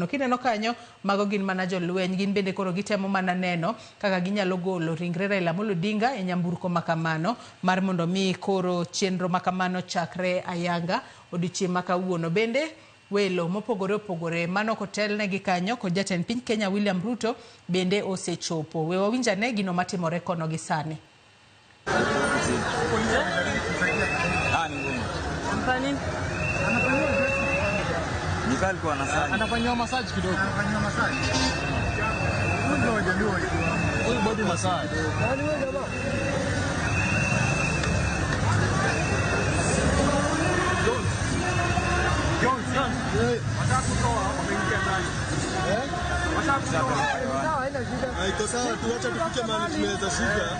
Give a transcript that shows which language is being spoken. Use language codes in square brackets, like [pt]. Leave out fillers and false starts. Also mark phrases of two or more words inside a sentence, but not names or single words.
[luo] Kineno kanyo mago gin mana jolweny gin bende koro gitemo mana neno kaka ginyalo golo ringre Raila Amolo Odinga e nyamburko makamano mar mondo mi koro chenro makamano chakre ayanga odiochieng' makawuono. Bende welo mopogore mano kotelne gi kanyo kod jatend piny Kenya William Ruto bende osechopo. We wawinjane gino matimore kono gi sani. [sw] Anafanywa massage kidogo. Huyu [en] body massage. [sw] Iko sawa tu, acha tufike mahali tunaweza shika.